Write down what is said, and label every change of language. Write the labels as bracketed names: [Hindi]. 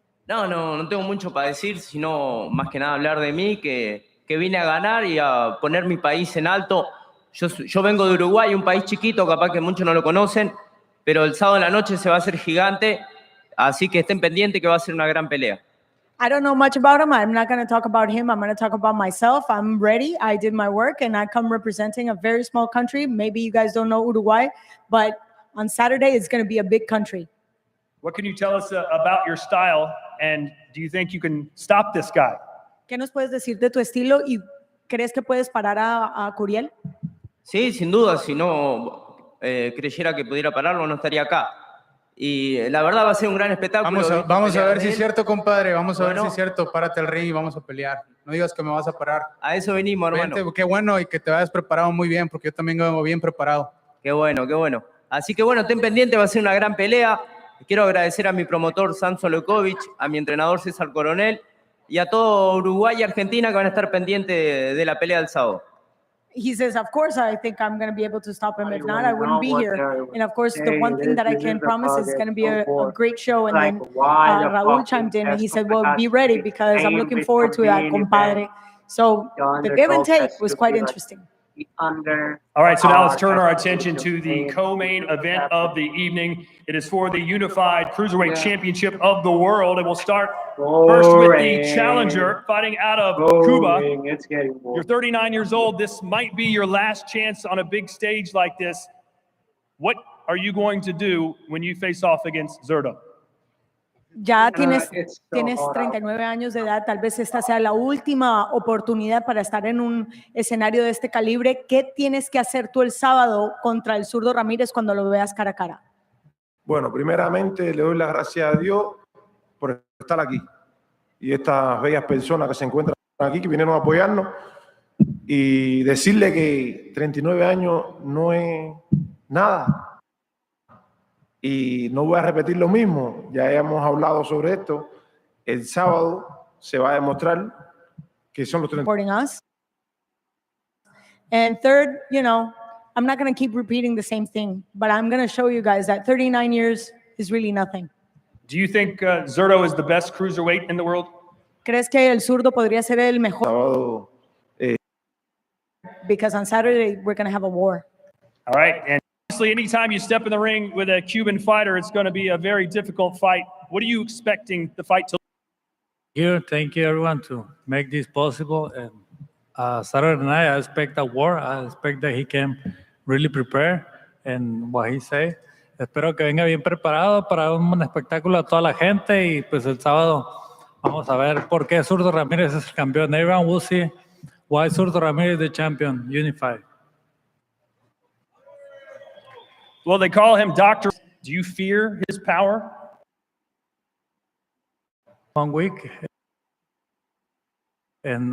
[Spanish] No tengo mucho para decir, sino más que nada hablar de mí, que vine a ganar y a poner mi país en alto. Yo vengo de Uruguay, un país chiquito, capaz que muchos no lo conocen, pero el sábado en la noche se va a hacer gigante, así que estén pendientes que va a ser una gran pelea. [English] I don't know much about him. I'm not going to talk about him. I'm going to talk about myself. I'm ready. I did my work, and I come representing a very small country. Maybe you guys don't know Uruguay, but on Saturday, it's going to be a big country. What can you tell us about your style, and do you think you can stop this guy? [Spanish] ¿Qué nos puedes decir de tu estilo y crees que puedes parar a Curiel? Sí, sin duda, si no creyera que pudiera pararlo, no estaría acá. Y la verdad va a ser un gran espectáculo. Vamos a ver si es cierto, compadre. Vamos a ver si es cierto. Párate al ring y vamos a pelear. No digas que me vas a parar. A eso venimos, hermano. Vente, qué bueno, y que te vayas preparado muy bien, porque yo también vengo bien preparado. Qué bueno. Así que bueno, ten pendiente, va a ser una gran pelea. Quiero agradecer a mi promotor Sam Solokovic, a mi entrenador Cesar Coronel y a todo Uruguay y Argentina que van a estar pendientes de la pelea del sábado. [English] He says, of course, I think I'm going to be able to stop him. If not, I wouldn't be here. And of course, the one thing that I can promise is going to be a great show. And then Raul chimed in and he said, well, be ready because I'm looking forward to that, compadre. So the give and take was quite interesting. All right, so now let's turn our attention to the co-main event of the evening. It is for the Unified Cruiserweight Championship of the World, and we'll start first with the challenger fighting out of Cuba. You're 39 years old. This might be your last chance on a big stage like this. What are you going to do when you face off against Zurdo? [Spanish] Ya tienes 39 años de edad, tal vez esta sea la última oportunidad para estar en un escenario de este calibre. ¿Qué tienes que hacer tú el sábado contra el zurdo Ramírez cuando lo veas cara a cara? Bueno, primeramente le doy las gracias a Dios por estar aquí y estas bellas personas que se encuentran aquí, que vinieron a apoyarnos, y decirle que 39 años no es nada. Y no voy a repetir lo mismo, ya hemos hablado sobre esto. El sábado se va a demostrar que son los 39. [English] And third, I'm not going to keep repeating the same thing, but I'm going to show you guys that 39 years is really nothing. Do you think Zurdo is the best cruiserweight in the world? [Spanish] ¿Crees que el zurdo podría ser el mejor? Sábado, [English] Because on Saturday, we're going to have a war. All right, and honestly, anytime you step in the ring with a Cuban fighter, it's going to be a very difficult fight. What are you expecting the fight to look? Thank you, everyone, to make this possible. And Saturday night, I expect a war. I expect that he can really prepare and what he say. [Spanish] Espero que venga bien preparado para un espectáculo a toda la gente, y pues el sábado vamos a ver por qué Zurdo Ramírez es el campeón. [English] Everyone will see why Zurdo Ramírez is the champion, unified. Well, they call him Dr. Do you fear his power? 1 week. And